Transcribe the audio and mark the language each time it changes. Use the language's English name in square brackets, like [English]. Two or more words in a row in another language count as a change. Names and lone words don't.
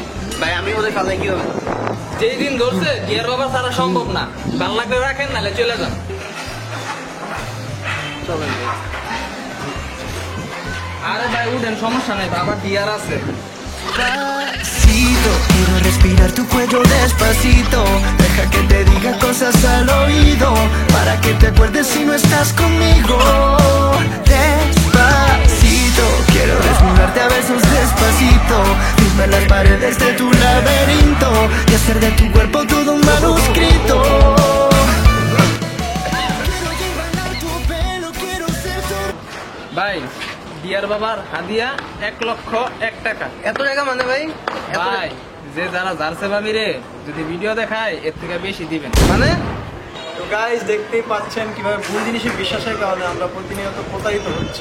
[Bangla] ভাই আমি ওদের ফালাই কি হবে? যেই দিন ধরছে গিয়ার বাবা ছাড়া সম্ভব না, ভাল লাগলে রাখেন নাহলে চলে যান। চলেন। আরে ভাই উঠেন, সমস্যা নাই, বাবা ডিয়ার আছে। [Spanish] Despacito, quiero respirar tu cuello despacito. Deja que te diga cosas al oído, para que te acuerdes si no estás conmigo. Despacito, quiero desnudarte a besos despacito, firmar las paredes de tu laberinto y hacer de tu cuerpo todo un manuscrito. Quiero llevar tu pelo, quiero ser tu... [Bangla] ভাই ডিয়ার বাবার হাদিয়া 1,01,000 টাকা। এত টাকা মানে ভাই? ভাই যে যারা জারছে ভাবি রে যদি ভিডিও দেখায় এর থেকে বেশি দিবেন। মানে? তো গাইস দেখতেই পাচ্ছেন কিভাবে ভুল জিনিসে বিশ্বাসের কারণে আমরা প্রতিনিয়ত প্রতারিত হচ্ছি।